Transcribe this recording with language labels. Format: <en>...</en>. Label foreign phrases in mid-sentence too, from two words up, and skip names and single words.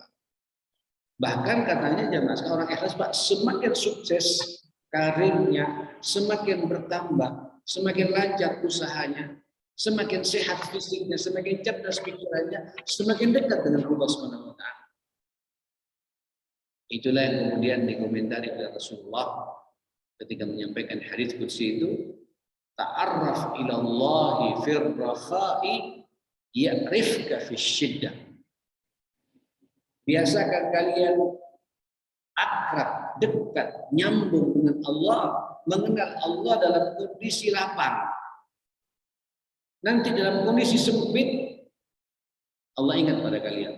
<id>Bahkan katanya jemaah orang ikhlas Pak, semakin sukses karirnya, semakin bertambah, semakin lancar usahanya, semakin sehat fisiknya, semakin cerdas pikirannya, semakin dekat dengan Allah</id> <ar>سبحانه وتعالى.</ar> <id>Itulah yang kemudian dikomentari oleh Rasulullah ketika menyampaikan hadis qudsi itu,</id> <ar>تعرف إلى الله في الرخاء يعرفك في الشدة.</ar> <id>Biasakan kalian akrab, dekat, nyambung dengan Allah, mengenal Allah dalam kondisi lapang. Nanti dalam kondisi sempit, Allah ingat pada kalian.</id>